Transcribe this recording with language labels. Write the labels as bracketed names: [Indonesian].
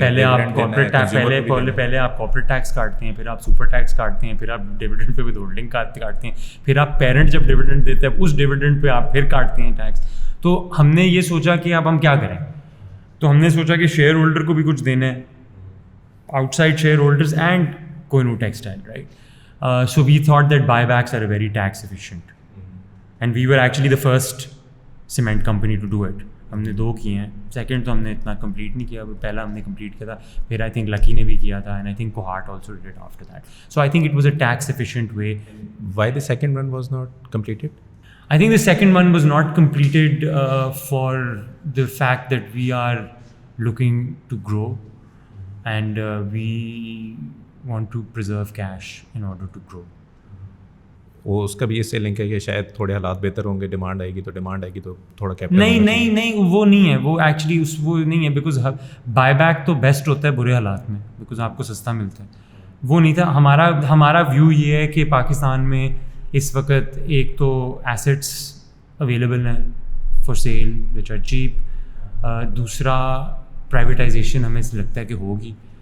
[Urdu] پہلے آپ corporate tax پہلے آپ کارپوریٹ ٹیکس کاٹتے ہیں, پھر آپ سپر ٹیکس کاٹتے ہیں, پھر آپ ڈیویڈنڈ پہ ود ہولڈنگ کاٹتے ہیں, پھر آپ پیرنٹ جب ڈیویڈنڈ دیتے ہیں اس ڈیویڈنڈ پہ آپ پھر کاٹتے ہیں ٹیکس. تو ہم نے یہ سوچا کہ اب ہم کیا کریں, تو ہم نے سوچا کہ شیئر ہولڈر کو بھی کچھ دینا ہے, out side share holders and Koh Noor textile, right. [English] So we thought that buybacks are a very tax efficient, and we were actually the first cement company to do it. [Urdu] ہم نے 2 کیے ہیں. سیکنڈ تو ہم نے اتنا کمپلیٹ نہیں کیا, پہلا ہم نے کمپلیٹ کیا تھا, پھر آئی تھنک لکی نے بھی کیا تھا, [English] And I think Kohart also did it after that. So I think it was a tax efficient way. Why the second one was not completed? I think the second one was not completed for the fact that we are looking to grow and we want to preserve cash in order to grow. [Urdu] وہ اس کا بھی اس سے link ہے کہ شاید تھوڑے حالات بہتر ہوں گے, ڈیمانڈ آئے گی تو تھوڑا کیپٹل. نہیں وہ نہیں ہے, وہ ایکچولی وہ نہیں ہے, بیکاز بائی بیک تو بیسٹ ہوتا ہے برے حالات میں, بیکاز آپ کو سستا ملتا ہے. وہ نہیں تھا ہمارا ویو. یہ ہے کہ پاکستان میں اس وقت ایک تو ایسٹس اویلیبل ہیں for sale [English] which are cheap, [Urdu] دوسرا پرائیویٹائزیشن ہمیں لگتا ہے کہ ہوگی.